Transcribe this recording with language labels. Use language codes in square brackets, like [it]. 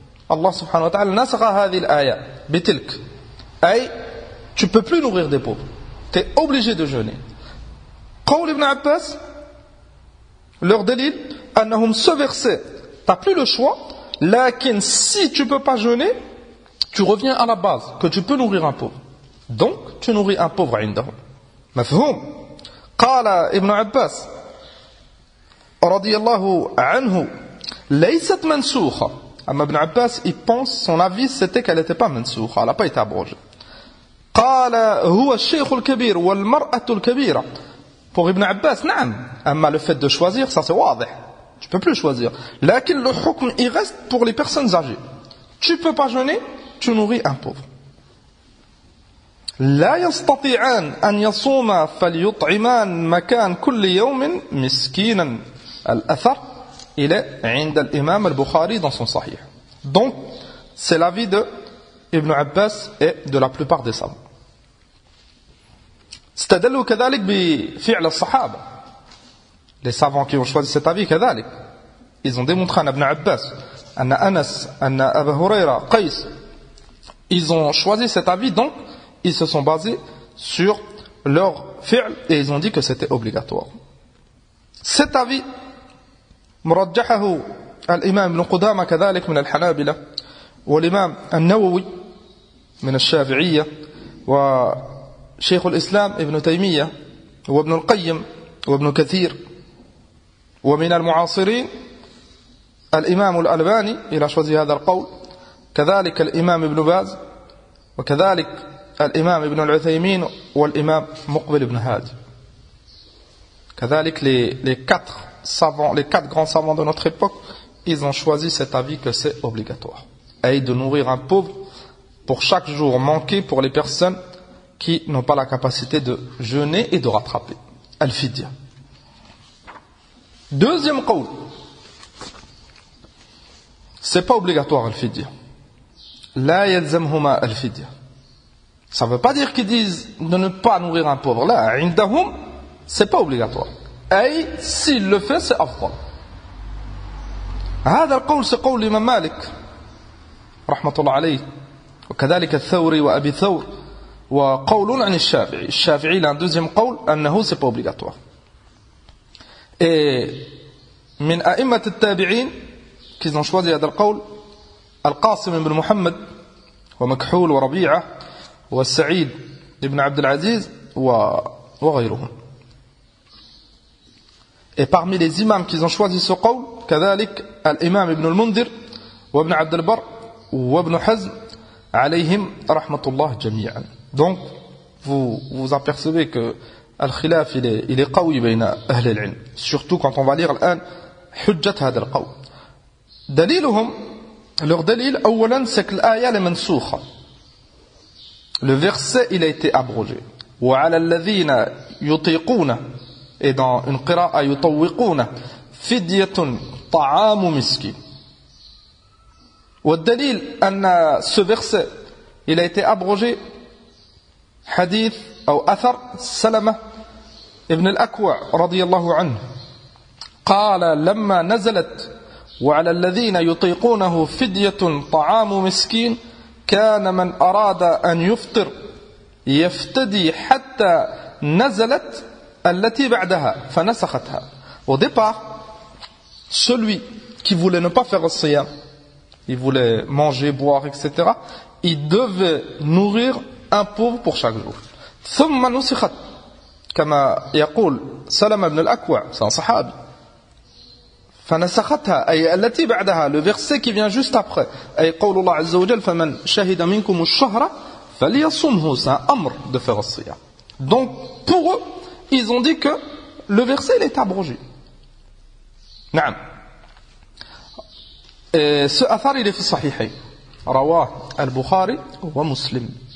[fr] Allah subhanahu wa ta'ala [ar] نسخ هذه الآية بتلك, أي [fr] tu ne peux plus nourrir des pauvres, tu es obligé de jeûner. [ar] قول ابن عباس, [fr] leur dalil, [ar] أنهم [fr] ce verset, tu n'as plus le choix, lakin si tu ne peux pas jeûner, tu reviens à la base, que tu peux nourrir un pauvre. Donc, tu nourris un pauvre [ar] عندهم. مفهوم. قال ابن عباس رضي الله عنه ليست منسوخة. أما ابن عباس, [fr] il pense, son avis c'était qu'elle n'était pas منسوخة, elle n'a pas été abrogée. [ar] قال هو الشيخ الكبير والمرأة الكبيرة. [fr] Pour Ibn Abbas, [ar] نعم. أما [fr] le fait de choisir, [ar] ça c'est واضح. [fr] Tu peux plus choisir. [ar] لكن [fr] le hukm, il reste pour les personnes âgées. Tu peux pas jeûner, tu nourris un pauvre. [ar] لا يستطيعان أن يصوما فليطعمان مكان كل يوم مسكينا. الأثر [fr] il est [ar] عند الإمام البخاري [fr] dans son Sahih. Donc c'est l'avis de Ibn Abbas et de la plupart des savants. [ar] استدلوا كذلك بفعل الصحابة. [fr] Les savants qui ont choisi cet avis [ar] كذلك, [fr] ils ont démontré à Ibn Abbas, à Anas, à Abu Huraira, Qais, ils ont choisi cet avis, donc ils se sont basés sur leur fi'l et ils ont dit que c'était obligatoire. Cet avis [ar] مرجحه الإمام ابن قدامة كذلك من الحنابلة والإمام النووي من الشافعية وشيخ الإسلام ابن تيمية وابن القيم وابن كثير. ومن المعاصرين الإمام الألباني إلى [fr] choisi [ar] هذا القول, كذلك الإمام ابن باز, وكذلك الإمام ابن العثيمين والإمام مقبل بن هادي. كذلك [fr] les quatre grands savants de notre époque, ils ont choisi cet avis que c'est obligatoire. Et de nourrir un pauvre pour chaque jour manqué pour les personnes qui n'ont pas la capacité de jeûner et de rattraper. Al-Fidya. Deuxième qawl. C'est pas obligatoire Al-Fidya. La yalzamhuma Al-Fidya. Ça ne veut pas dire qu'ils disent de ne pas nourrir un pauvre. Là, indahum, c'est pas obligatoire. Et s'il le fait, c'est afdal. [ar] هذا القول [fr] c'est [ar] قول الإمام مالك رحمة الله عليه وكذلك الثوري وأبي ثور وقول عن الشافعي. الشافعي [fr] a un deuxième [ar] قول أنه [fr] c'est pas obligatoire. Et [ar] من أئمة التابعين [fr] qu'ils ont choisi [ar] هذا القول القاسم بن محمد ومكحول وربيعة والسعيد بن عبد العزيز وغيرهم. [fr] Et parmi les imams qui ont choisi ce qawl, [ar] كذلك الإمام ابن المنذر وابن عبد البر وابن حزم عليهم رحمة الله جميعا. [fr] Donc vous apercevez que al-khilaf il est qawi bayna [ar] أهل العلم, [fr] surtout quand on va lire [ar] الآن حجة هذا القول. دليلهم, [fr] leur dalil [ar] أولا [fr] c'est que l'aya est mansukha. Le verset il a été abrogé. [ar] وعلى الذين يطيقون, [fr] et dans une qira'a [ar] يطوقون فدية طعام مسكين. والدليل أن [fr] ce verset il a été abrogé [ar] حديث أو أثر سلمة ابن الأكوع رضي الله عنه قال لما نزلت وعلى الذين يطيقونه فدية طعام مسكين كان من أراد أن يفطر يفتدي حتى نزلت التي بعدها فنسختها. [fr] Au départ, celui qui voulait ne pas faire le siyam, il voulait manger, boire, etc., il devait nourrir un pauvre pour chaque jour. [ar] ثم نسخت كما يقول سلمة بن الأكوع, [fr] c'est un sahabi. [ar] فنسختها أي التي بعدها, [fr] le verset qui vient juste après, [ar] أي قول الله عز وجل فمن شهد منكم الشهر فليصمه, [fr] c'est un amr de faire le siyam. Donc pour eux, ils ont dit que le verset il est abrogé. [ar] نعم. [fr] Ce athar il est [ar] في الصحيحين, رواه البخاري ومسلم.